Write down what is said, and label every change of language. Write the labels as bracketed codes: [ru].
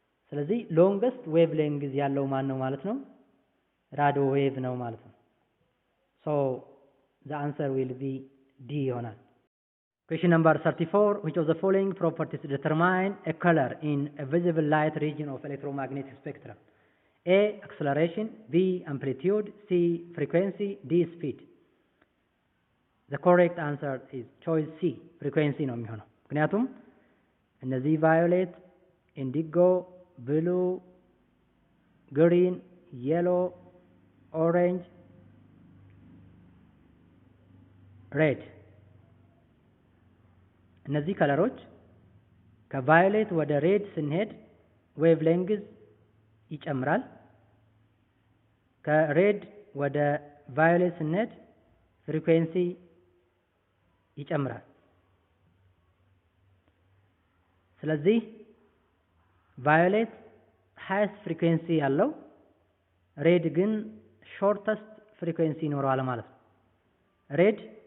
[am] ስለዚህ ሎንገስት ዌቭ ሌንግዝ ያለው ማን ነው ማለት ነው [en] ራዲዮ ዌቭ ነው ማለት ነው so the answer will be D [am] ይሆናል [en] Question number 34 which of the following properties determine a color in a visible light region of electromagnetic spectrum A. Acceleration B. Amplitude C. Frequency D. Speed The correct answer is choice C frequency [am] ነው የሚሆነው ምክንያቱም እነዚህ [en] violet indigo blue green yellow orange [am] ሬድ። እነዚህ ከለሮች ከቫዮሌት ወደ ሬድ ስንሄድ ዌቭ ሌንግዝ ይጨምራል። ከሬድ ወደ ቫዮሌት ስንሄድ ፍሪኩዌንሲ ይጨምራል። ስለዚህ ቫዮሌት ሃይስት ፍሪኩዌንሲ ያለው፣ ሬድ ግን ሾርተስት ፍሪኩዌንሲ ይኖረዋል ማለት ነው። ሬድ